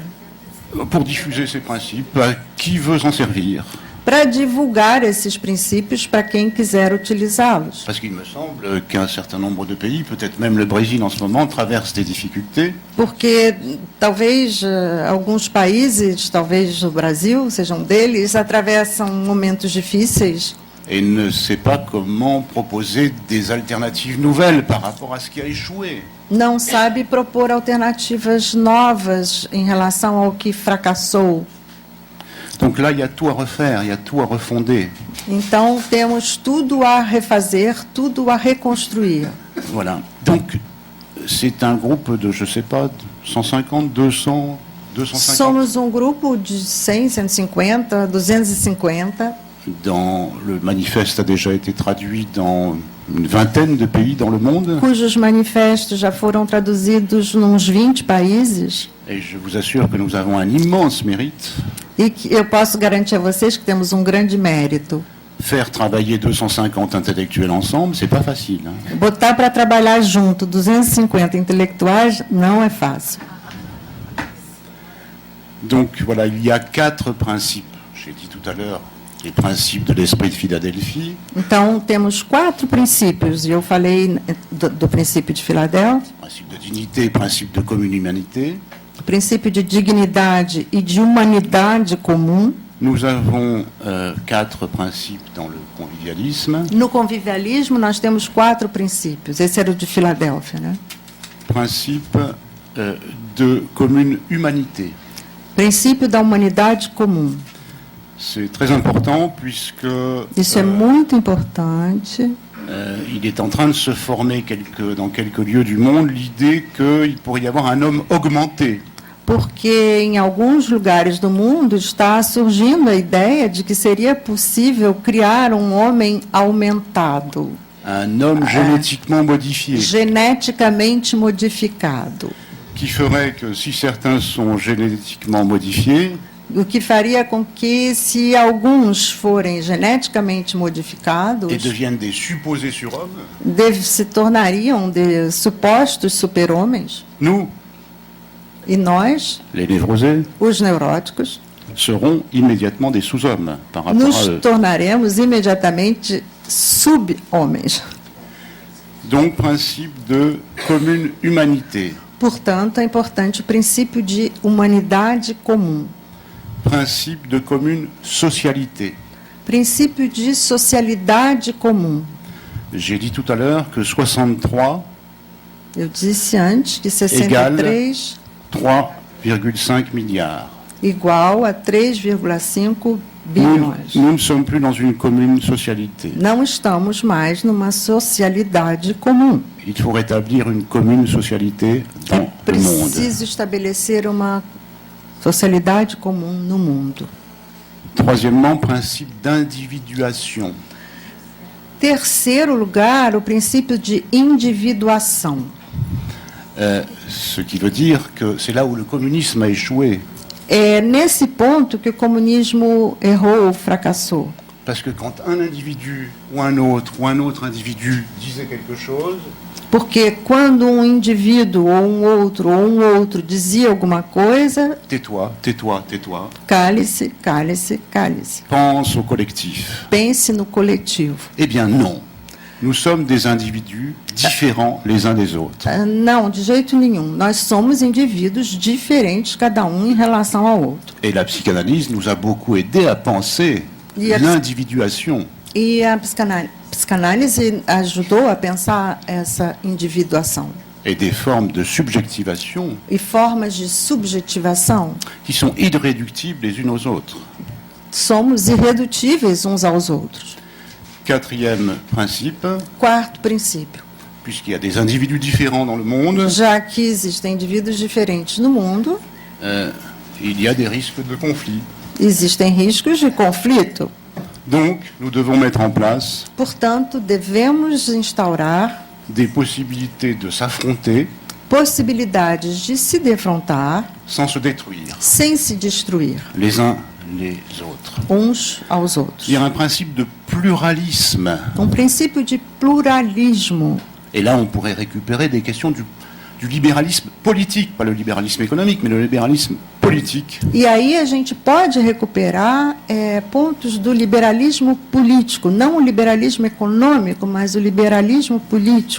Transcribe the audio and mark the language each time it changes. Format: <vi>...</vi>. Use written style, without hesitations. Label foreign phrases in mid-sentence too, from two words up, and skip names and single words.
<fr>pour diffuser ces principes à qui veut s'en servir.</fr> <pt>para divulgar esses princípios para quem quiser utilizá-los.</pt> <fr>Parce qu'il me semble qu'un certain nombre de pays, peut-être même le Brésil en ce moment, traversent des difficultés</fr> <pt>Porque talvez alguns países, talvez o Brasil seja um deles, atravessam momentos difíceis</pt> <fr>et ne sait pas comment proposer des alternatives nouvelles par rapport à ce qui a échoué.</fr> <pt>não sabe propor alternativas novas em relação ao que fracassou.</pt> <fr>Donc là, il y a tout à refaire, il y a tout à refonder.</fr> <pt>Então, temos tudo a refazer, tudo a reconstruir.</pt> <fr>Voilà. Donc, c'est un groupe de, je sais pas, 150, 200, 250.</fr> <pt>Somos um grupo de 100, 150, 250.</pt> <fr>Dans, le manifeste a déjà été traduit dans une vingtaine de pays dans le monde.</fr> <pt>Cujos manifestos já foram traduzidos em uns 20 países.</pt> <fr>Et je vous assure que nous avons un immense mérite.</fr> <pt>E que eu posso garantir a vocês que temos um grande mérito.</pt> <fr>Faire travailler 250 intellectuels ensemble, c'est pas facile. Hein.</fr> <pt>Botar para trabalhar junto 250 intelectuais não é fácil.</pt> <fr>Donc voilà, il y a 4 principes. J'ai dit tout à l'heure les principes de l'esprit de Philadelphie.</fr> <pt>Então, temos 4 princípios, e eu falei do princípio de Filadélfia,</pt> <fr>Principe de dignité, principe de commune humanité.</fr> <pt>o princípio de dignidade e de humanidade comum.</pt> <fr>Nous avons 4 principes dans le convivialisme.</fr> <pt>No convivialismo, nós temos 4 princípios. Esse era o de Filadélfia, né?</pt> <fr>Principe de commune humanité.</fr> <pt>Princípio da humanidade comum.</pt> <fr>C'est très important puisque</fr> <pt>Isso é muito importante,</pt> <fr>il est en train de se former dans quelques lieux du monde l'idée qu'il pourrait y avoir un homme augmenté.</fr> <pt>porque em alguns lugares do mundo está surgindo a ideia de que seria possível criar um homem aumentado,</pt> <fr>Un homme génétiquement modifié,</fr> <pt>geneticamente modificado.</pt> <fr>qui ferait que si certains sont génétiquement modifiés,</fr> <pt>O que faria com que, se alguns forem geneticamente modificados,</pt> <fr>et deviennent des supposés surhommes,</fr> <pt>se tornariam de supostos super-homens,</pt> <fr>nous,</fr> <pt>e nós,</pt> <fr>les névrosés,</fr> <pt>os neuróticos,</pt> <fr>seront immédiatement des sous-hommes par rapport à</fr> <pt>nos</pt> <fr>eux.</fr> <pt>tornaremos imediatamente sub-homens.</pt> <fr>Donc, principe de commune humanité,</fr> <pt>Portanto, é importante o princípio de humanidade comum,</pt> <fr>principe de commune socialité.</fr> <pt>princípio de socialidade comum.</pt> <fr>J'ai dit tout à l'heure que 63,</fr> <pt>Eu disse antes que 63</pt> <fr>3,5 milliards.</fr> <pt>igual a 3,5 bilhões.</pt> <fr>Nous ne sommes plus dans une commune socialité.</fr> <pt>Não estamos mais numa socialidade comum.</pt> <fr>Il faut rétablir une commune socialité</fr> <pt>É</pt> <fr>dans le monde.</fr> <pt>preciso estabelecer uma socialidade comum no mundo.</pt> <fr>Troisièmement, principe d'individuation.</fr> <pt>Terceiro lugar, o princípio de individuação.</pt> <fr>Ce qui veut dire que c'est là où le communisme a échoué.</fr> <pt>É nesse ponto que o comunismo errou, fracassou.</pt> <fr>Parce que quand un individu ou un autre individu disait quelque chose,</fr> <pt>Porque quando um indivíduo ou um outro dizia alguma coisa,</pt> <fr>tais-toi, tais-toi, tais-toi,</fr> <pt>cale-se, cale-se, cale-se.</pt> <fr>pense au collectif.</fr> <pt>Pense no coletivo.</pt> <fr>Eh bien non. Nous sommes des individus différents les uns des autres.</fr> <pt>Não, de jeito nenhum. Nós somos indivíduos diferentes, cada um em relação ao outro.</pt> <fr>Et la psychanalyse nous a beaucoup aidé à penser Et la- l'individuation.</fr> <pt>E a psicanálise ajudou a pensar essa individuação</pt> <fr>Et des formes de subjectivation</fr> <pt>e formas de subjetivação.</pt> <fr>qui sont irréductibles les unes aux autres.</fr> <pt>Somos irredutíveis uns aos outros.</pt> <fr>Quatrième principe,</fr> <pt>Quarto princípio.</pt> <fr>puisqu'il y a des individus différents dans le monde,</fr> <pt>Já que existem indivíduos diferentes no mundo,</pt> <fr>il y a des risques de conflit.</fr> <pt>existem riscos de conflito.</pt> <fr>Donc, nous devons mettre en place</fr> <pt>Portanto, devemos instaurar</pt> <fr>des possibilités de s'affronter</fr> <pt>possibilidades de se defrontar</pt> <fr>sans se détruire</fr> <pt>sem se destruir,</pt> <fr>les uns les autres.</fr> <pt>uns aos outros.</pt> <fr>Il y a un principe de pluralisme.</fr> <pt>Princípio de pluralismo.</pt> <fr>Et là, on pourrait récupérer des questions du libéralisme politique, pas le libéralisme économique, mais le libéralisme politique.</fr> <pt>E aí a gente pode recuperar pontos do liberalismo político, não o liberalismo econômico, mas o liberalismo político,</pt>